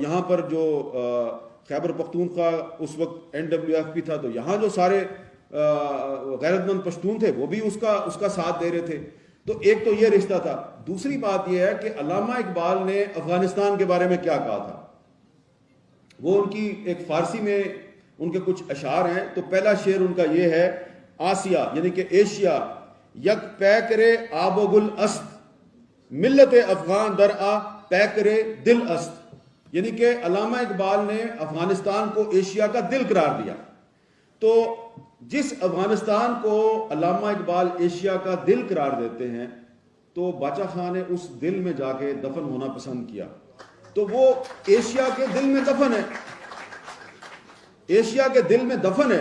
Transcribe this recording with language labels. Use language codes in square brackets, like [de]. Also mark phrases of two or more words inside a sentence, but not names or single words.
[ur] اور یہاں پر جو خیبر پختونخوا اس وقت NWFP تھا، تو یہاں جو سارے غیرت مند پشتون تھے وہ بھی اس کا ساتھ دے رہے تھے. تو ایک تو یہ رشتہ تھا. دوسری بات یہ ہے کہ علامہ اقبال نے افغانستان کے بارے میں کیا کہا تھا. وہ ان کی ایک فارسی میں ان کے کچھ اشعار ہیں. تو پہلا شعر ان کا یہ ہے: [fa] آسیہ [ur] یعنی کہ ایشیا [fa] یک پیکرے آب و گل است، ملت افغان در آ پیکرے دل است. [ur] یعنی کہ علامہ اقبال نے افغانستان کو ایشیا کا دل قرار دیا. تو جس افغانستان کو علامہ اقبال ایشیا کا دل قرار دیتے ہیں تو باچا خان نے اس دل میں جا کے دفن ہونا پسند کیا. تو وہ ایشیا کے دل میں دفن ہے، ایشیا کے دل میں دفن ہے.